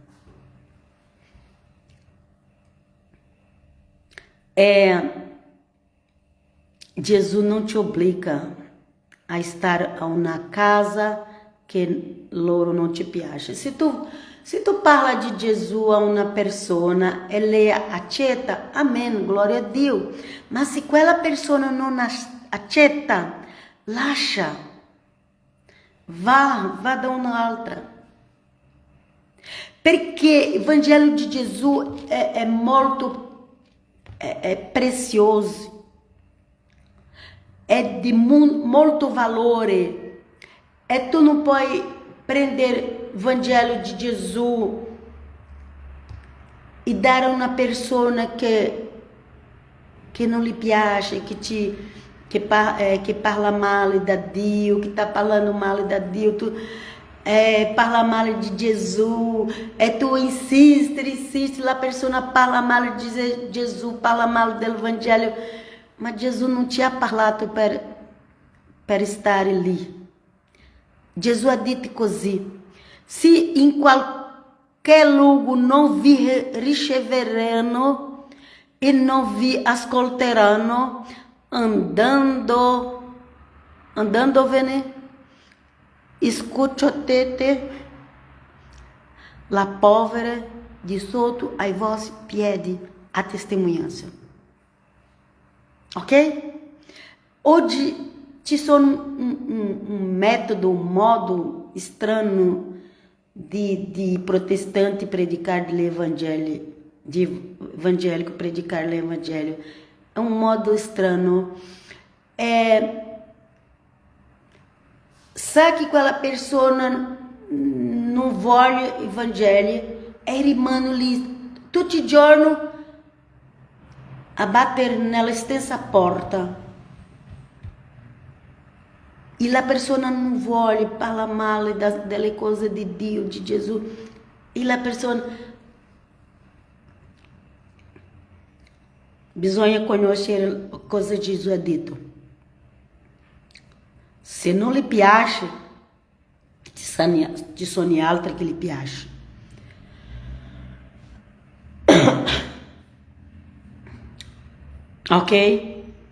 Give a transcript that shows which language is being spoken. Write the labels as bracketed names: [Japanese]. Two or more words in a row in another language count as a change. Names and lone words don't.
[Italian] Gesù non ti obbliga a stare a una casa che loro non ti piace. Se tu parla di Gesù a una persona e lei accetta, [Portuguese] amém, glória a Dio. [Italian] Ma se quella persona non accetta, lascia. Vá da un'altra. Perché il Vangelo di Gesù è molto prezioso, è di molto valore. E tu non puoi prendere il Vangelo di Gesù e dare a una persona che che non gli piace, che parla male da Dio, che [Portuguese] está falando [Italian] male da Dio, tu parla male de Jesus, tu insiste, [Portuguese] a pessoa [Italian] parla male de Jesus, parla male [Portuguese] do Evangelho, mas Jesus não te [Italian] ha parlato per stare lì. Gesù ha detto così: se in qualche luogo non vi riceveranno e non vi ascolteranno, andandovene, escutate la povera di sotto ai vostri piedi a testemunhança. [Portuguese] Ok? [Italian] Oggi ci sono un [Portuguese] método, um modo estranho de protestante predicar o evangelho, de evangélico predicar o evangelho. É um modo estranho. Sabe que aquela pessoa não vuole o evangelho, [Italian] rimane lì tutti i giorni a bater nella stessa porta. [Portuguese] E a pessoa não vuole, fala mal [Italian] delle cose di Dio, [Portuguese] de Jesus. E a pessoa [Italian] bisogna conoscere cosa Gesù ha detto. Se non le piace, ci sono altri che le piace. Ok?